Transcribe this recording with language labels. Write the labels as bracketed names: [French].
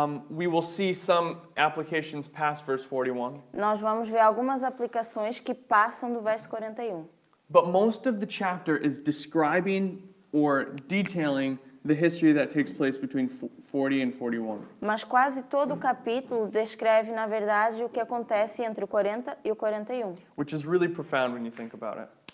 [English] we will see some applications past verse 41. [Portuguese] nós vamos ver algumas aplicações que passam do verso 41. [English] But most of the chapter is describing or detailing the history that takes place between 40 and 41. [Portuguese] Mas quase todo o capítulo descreve, na verdade, o que acontece entre o 40 e o 41, [English] Which is really profound when you think about it.